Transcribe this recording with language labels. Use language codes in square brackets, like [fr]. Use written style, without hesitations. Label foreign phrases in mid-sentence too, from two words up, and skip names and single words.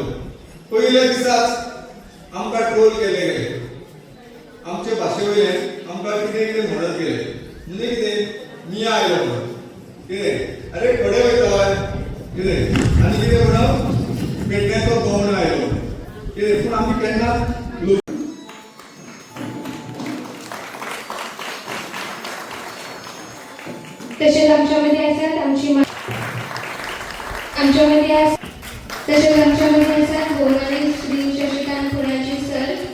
[kok] पयल्या दिसाच आमकां ट्रोल केले गेले. आमचे भाशे वयल्यान आमकां कितें कितें म्हणत गेले. म्हणजे कितें मिया आयलो म्हणून कितें अरे खडे वयता कितें आनी कितें म्हणप पेडण्याचो गवंडो आयलो कितें. पूण आमी केन्ना [mr] तसेच आमच्यामध्ये असतात गोमाने श्री शशिकांत पुण्याची सर.